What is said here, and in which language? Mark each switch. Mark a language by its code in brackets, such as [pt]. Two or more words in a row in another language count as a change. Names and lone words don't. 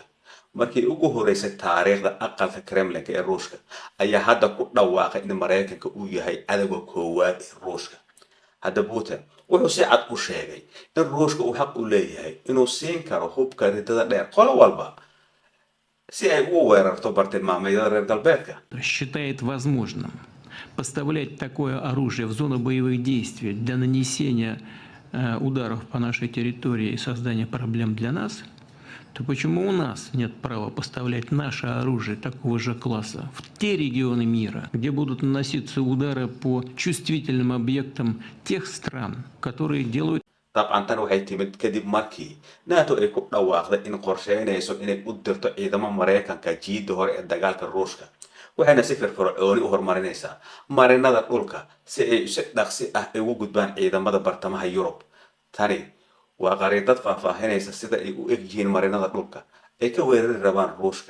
[so] Markii ugu horeysay taariikhda aqalka Kremlinka ee Ruushka ayaa hadda ku dhawaaqay in Mareykanka uu yahay cadawga koowaad ee Ruushka. Hadda Putin wuxuu si cad u sheegay in Ruushka uu xaq u leeyahay inuu siin karo hubka riddada dheer qolo walba si ay ugu weerarto bartilmaameedyada reer galbeedka. [ru] Считает возможным поставлять такое оружие в зону боевых действий для нанесения ударов по нашей территории и создания проблем для нас, то почему у нас нет права поставлять наше оружие такого же класса в те регионы мира, где будут наноситься удары по чувствительным объектам тех стран, которые делают... [so] طبعا tan waxay timid kadib markii NATO ay ku dhawaaqday in qorsheynayso inay u dirto ciidamo Mareykanka jiidda hore ee dagaalka Ruushka. Waxayna si firfircooni u horumarinaysaa marinada dhulka si ay si dhaqsi ah ugu gudbaan ciidamada bartamaha Yurub. Tani waa qariidad faahfaahinaysa sida ay u egyihiin marinada dhulka ay ka weerari rabaan Ruushka.